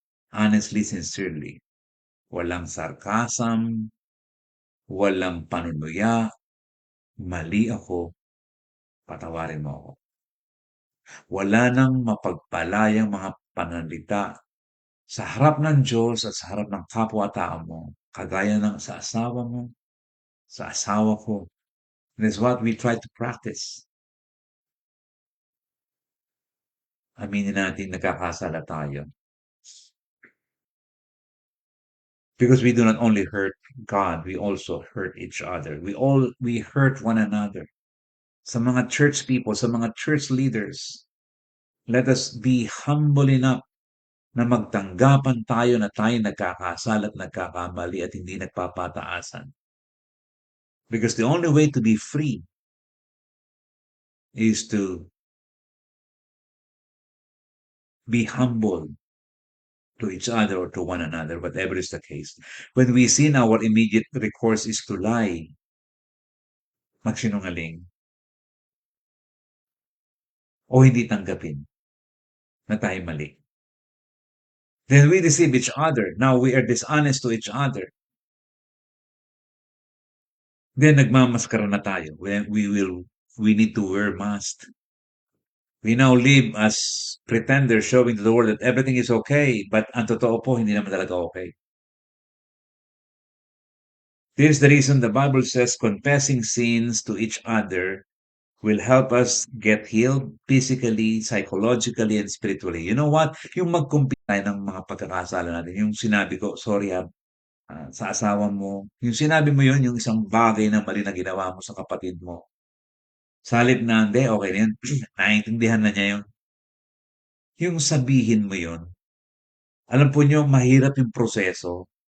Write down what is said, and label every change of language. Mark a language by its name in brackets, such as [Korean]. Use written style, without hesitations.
[English] Honestly, sincerely. [Filipino] Walang sarcasm, walang panunuya, mali ako, patawarin mo ako. Wala nang mapagpalayang mga pananalita sa harap ng Diyos at sa harap ng kapwa-tao mo, kagaya ng sa asawa mo, sa asawa ko. [English] And that's what we try to practice. [Filipino] Aminin natin nagkakasala tayo. [English] Because we do not only hurt God, we also hurt each other. We hurt one another. [Filipino] Sa mga church people, sa mga church leaders, [English] let us be humble enough [Filipino] na magtanggapan tayo na tayo nagkakasala at nagkakamali at hindi nagpapataasan. [English] Because the only way to be free is to be humble to each other or to one another, whatever is the case. When we sin, our immediate recourse is to lie, [Filipino] magsinungaling, o hindi tanggapin na tayo mali. [English] Then we deceive each other. Now we are dishonest to each other. Then [Filipino] nagmamaskara na tayo. [English] We need to wear mask. We now live as pretenders, showing to the world that everything is okay, but [Filipino] ang totoo po, hindi naman talaga okay. [English] This is the reason the Bible says confessing sins to each other will help us get healed physically, psychologically, and spiritually. You know what? [Filipino] Yung mag-compete tayo ng mga pagkakasala natin. Yung sinabi ko, sorry sa asawa mo. Yung sinabi mo yun, yung isang bagay na mali na ginawa mo sa kapatid mo. Sa halip na, hindi, okay na yun. Naiintindihan na niya yun. Yung sabihin mo yun, alam po niyo, mahirap yung proseso.